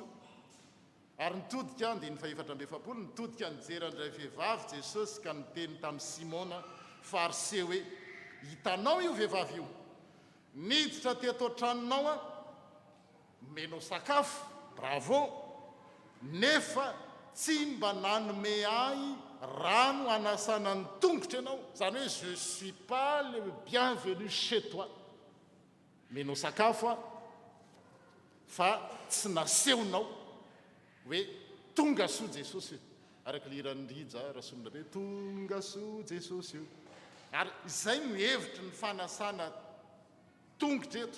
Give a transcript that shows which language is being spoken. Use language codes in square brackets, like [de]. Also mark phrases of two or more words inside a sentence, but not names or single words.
[mg] Ary nitodika andiny 440, nitodika nijeran'ilay vehivavy Jesosy ka niteny tamin'ny Simona fariseo hoe, hitanao io vehivavy io, niditra teto an-tranonao a, menao sakafo, bravo, nefa tsy mba nanome ahy rano anasana ny tongotra ianao. Zany hoe [fr] je suis pas le bienvenu chez toi. [mg] Menao sakafo a, fa tsy nasehonao hoe tonga soa Jesosy. Araka liran'ny rija rasomina be tonga soa Jesosy. Ary izay no hevitry ny fanasana tongotra eto.